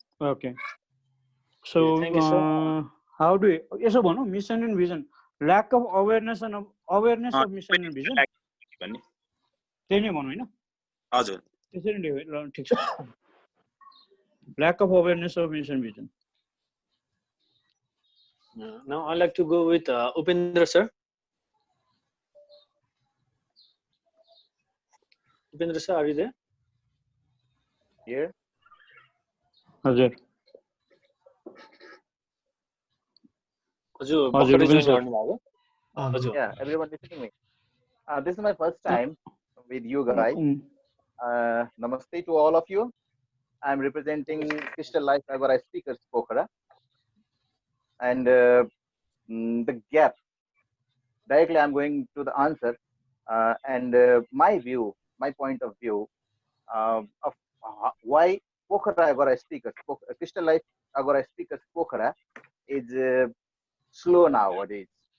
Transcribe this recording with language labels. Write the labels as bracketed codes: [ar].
[en] okay so how do [ne] यसो भनौं [en] mission and vision lack of awareness of mission and vision [ne] भन्ने त्यही नै भनौं हैन हजुर त्यसरी नै ठीक छ [en] Lack of awareness of mission vision Now I'd like to go with Upendra sir. Upendra sir, are you there? Here. [ne] हजुर हजुर join गर्नु भएको हजुर [en] Yeah, everyone listening me. This is my first time with you guys. Namaste to all of you. I'm representing Crystal Life Agora Speakers Pokhara. And the gap, directly I'm going to the answer and my view, my point of view of why Pokhara Agora Speakers, Crystal Life Agora Speakers Pokhara is slow nowadays.